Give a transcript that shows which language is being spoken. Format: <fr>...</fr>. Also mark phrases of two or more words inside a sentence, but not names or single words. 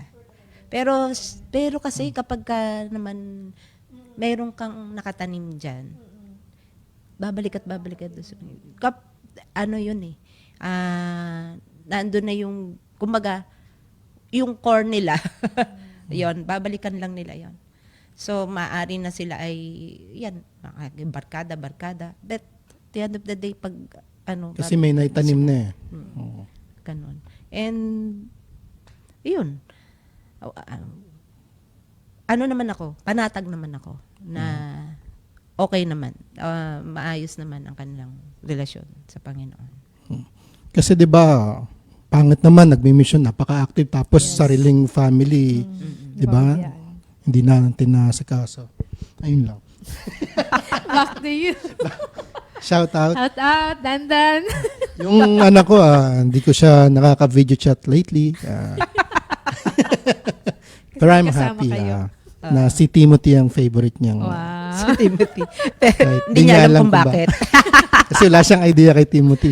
<tl>Pero kasi kapag naman mayroon kang nakatanim dyan, babalik at yun eh, nandun na yung, kumbaga, yung core nila, yon, babalikan lang nila yon. So, maaari na sila ay, yan, barkada.</tl> <en>But, at the end of the day,</en> <tl>pag, Kasi may naitanim na eh. Oo. Ganon. And, yun. Naman ako, panatag naman ako, na okay naman, maayos naman ang kanilang relasyon sa Panginoon. Kasi 'di ba, pangit naman nagmi-mission, napaka-active tapos sariling family, 'di ba? Pamilya. Hindi na natin nasikaso. Ayun lang.</tl> <en>Back to you. Shout out. Shout out, Dandan.</en> <tl>Yung anak ko, hindi ko siya nakaka-</tl> <en>video chat</en> <tl>lately.</tl> <en>Pero I'm</en> <tl>Kasama</tl> <en>happy</en> <tl>kayo. na si Timothy ang favorite niyang.</tl> <en>Wow.</en> <tl>Si Timothy. Kahit Hindi niya alam kung bakit. Kasi wala siyang idea kay Timothy.</tl>